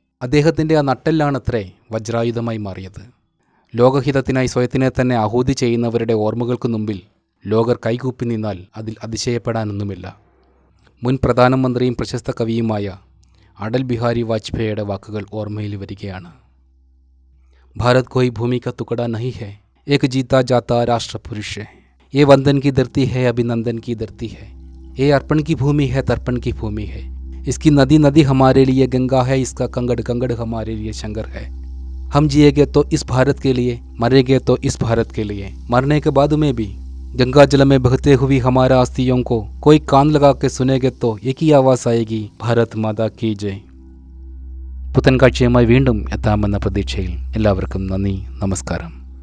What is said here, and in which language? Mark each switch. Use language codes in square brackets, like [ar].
[ml] അദ്ദേഹത്തിൻ്റെ ആ നട്ടെല്ലാണത്രേ വജ്രായുധമായി മാറിയത്. ലോകഹിതത്തിനായി സ്വയത്തിനെ തന്നെ ആഹൂതി ചെയ്യുന്നവരുടെ ഓർമ്മകൾക്ക് മുമ്പിൽ ലോകർ കൈകൂപ്പി നിന്നാൽ അതിൽ അതിശയപ്പെടാനൊന്നുമില്ല. മുൻ പ്രധാനമന്ത്രിയും പ്രശസ്ത കവിയുമായ അടൽ ബിഹാരി വാജ്പേയിയുടെ വാക്കുകൾ ഓർമ്മയിൽ വരികയാണ്. [hi] ഭാരത് കോയി ഭൂമി കാ തുക്കടാ നഹീ ഹൈ, ഏക് ജീതാ ജാതാ രാഷ്ട്രപുരുഷ ഹൈ, യേ വന്ദൻ കി ധർത്തി ഹൈ, അഭിനന്ദൻ കി ധർത്തി ഹൈ, ये अर्पण की भूमि है, तर्पण की भूमि है। इसकी नदी नदी हमारे लिए गंगा है, इसका कंगड़ कंगड़ हमारे लिए शंकर है। हम जिएंगे तो इस भारत के लिए, मरेंगे तो इस भारत के लिए। मरने के बाद में भी गंगा जल में बहते हुई हमारा अस्थियों को कोई कान लगा के सुनेंगे तो एक ही आवाज़ आएगी, ഭാരത് മാതാ കി ജയ്. [ml] പുത്തൻ കാഴ്ചയുമായി വീണ്ടും എത്താമെന്ന പ്രതീക്ഷയിൽ എല്ലാവർക്കും നന്ദി, നമസ്കാരം.